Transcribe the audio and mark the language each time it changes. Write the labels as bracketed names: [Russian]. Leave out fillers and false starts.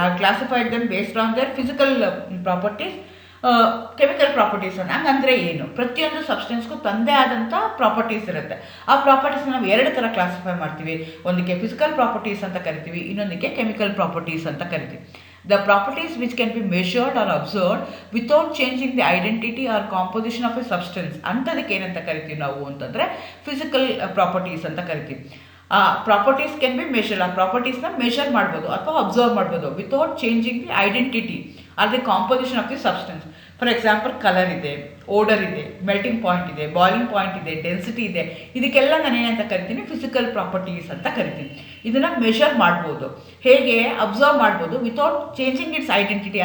[English] Classified them based on their physical properties. [Kannada] Chemical properties ಹಂಗಂದರೆ ಏನು, ಪ್ರತಿಯೊಂದು ಸಬ್ಸ್ಟೆನ್ಸ್ಗೂ ತಂದೇ ಆದಂಥ ಪ್ರಾಪರ್ಟೀಸ್ ಇರುತ್ತೆ. ಆ ಪ್ರಾಪರ್ಟೀಸ್ನ ನಾವು ಎರಡು ಥರ ಕ್ಲಾಸಿಫೈ ಮಾಡ್ತೀವಿ. ಒಂದಕ್ಕೆ ಫಿಸಿಕಲ್ ಪ್ರಾಪರ್ಟೀಸ್ ಅಂತ ಕರಿತೀವಿ, ಇನ್ನೊಂದಕ್ಕೆ ಕೆಮಿಕಲ್ ಪ್ರಾಪರ್ಟೀಸ್ ಅಂತ ಕರಿತೀವಿ. [English] The properties which can be measured or observed without changing the identity or composition of a substance [Kannada] ಅಂಥದಕ್ಕೆ ಏನಂತ ಕರಿತೀವಿ ನಾವು ಅಂತಂದರೆ ಫಿಸಿಕಲ್ ಪ್ರಾಪರ್ಟೀಸ್ ಅಂತ ಕರಿತೀವಿ. [English] ಆ properties can be measure. [Kannada] ಆ ಪ್ರಾಪರ್ಟೀಸ್ನ ಮೆಷರ್ ಮಾಡ್ಬೋದು ಅಥವಾ ಅಬ್ಸರ್ವ್ ಮಾಡ್ಬೋದು [English] Without changing the identity or the composition of the substance. [Kannada] For example, colour ಇದೆ, ಓಡರ್ ಇದೆ, ಮೆಲ್ಟಿಂಗ್ ಪಾಯಿಂಟ್ ಇದೆ, ಬಾಯ್ಲಿಂಗ್ ಪಾಯಿಂಟ್ ಇದೆ, ಡೆನ್ಸಿಟಿ ಇದೆ. ಇದಕ್ಕೆಲ್ಲ ನಾನು ಏನಂತ ಕರಿತೀನಿ, ಫಿಸಿಕಲ್ ಪ್ರಾಪರ್ಟೀಸ್ ಅಂತ ಕರಿತೀನಿ. ಇದನ್ನು ಮೆಷರ್ ಮಾಡ್ಬೋದು, ಹೇಗೆ ಅಬ್ಸರ್ವ್ ಮಾಡ್ಬೋದು [English] Without changing its identity.